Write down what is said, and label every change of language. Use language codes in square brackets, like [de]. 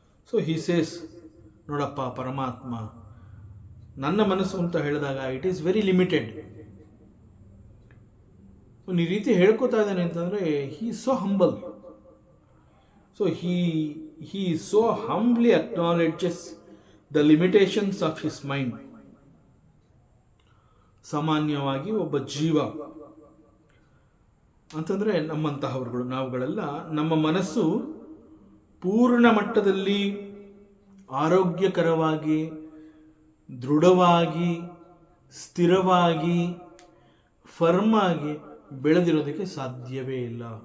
[en] so he says, [kn] ನೋಡಪ್ಪ ಪರಮಾತ್ಮ ನನ್ನ ಮನಸ್ಸು ಅಂತ ಹೇಳಿದಾಗ [en] It is very limited. [kn] ಈ ರೀತಿ ಹೇಳ್ಕೊತಾ ಇದ್ದಾನೆ ಅಂತಂದರೆ [en] He is so humble. So he so humbly acknowledges the limitations of his mind. [kn] ಸಾಮಾನ್ಯವಾಗಿ ಒಬ್ಬ ಜೀವ ಅಂತಂದರೆ ನಮ್ಮಂತಹವರುಗಳು, ನಾವುಗಳೆಲ್ಲ ನಮ್ಮ ಮನಸ್ಸು ಪೂರ್ಣ ಮಟ್ಟದಲ್ಲಿ ಆರೋಗ್ಯಕರವಾಗಿ, ದೃಢವಾಗಿ, ಸ್ಥಿರವಾಗಿ, ಫರ್ಮ್ ಆಗಿ ಬೆಳೆದಿರೋದಕ್ಕೆ ಸಾಧ್ಯವೇ ಇಲ್ಲ.